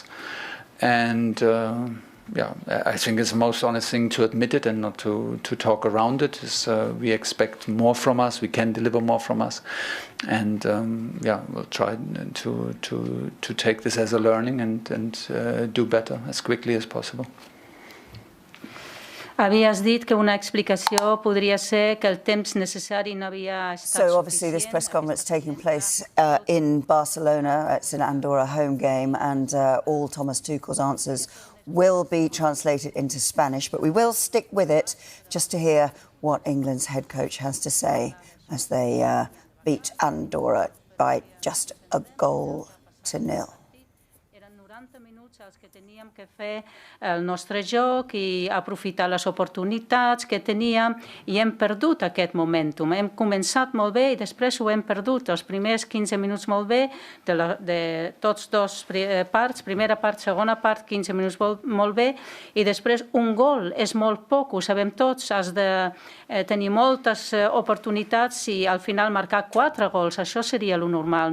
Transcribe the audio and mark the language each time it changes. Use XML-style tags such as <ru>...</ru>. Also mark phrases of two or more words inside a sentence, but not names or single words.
<en>And yeah, I think it's the most honest thing to admit it and not to talk around it. We expect more from us. We can deliver more from us, and yeah, we'll try to take this as a learning and do better as quickly as possible.</en> <ca>Havies dit que una explicació podria ser que el temps necessari no havia estat</ca> <en>So obviously this press conference taking place in Barcelona. It's an Andorra home game, and all Thomas Tuchel's answers will be translated into Spanish, but we will stick with it just to hear what England's head coach has to say as they beat Andorra by just a goal to nil.</en> <ca>Eren 90 minuts els que teníem que fer el nostre joc i aprofitar les oportunitats que teníem, i hem perdut aquest momentum. Hem començat molt bé i després ho hem perdut. Els primers 15 minuts molt bé, de tots dos parts, primera part, segona part, 15 minuts molt bé, i després un gol és molt poc, ho sabem tots, has de tenir moltes oportunitats i al final marcar 4 gols, això seria lo normal.</ca>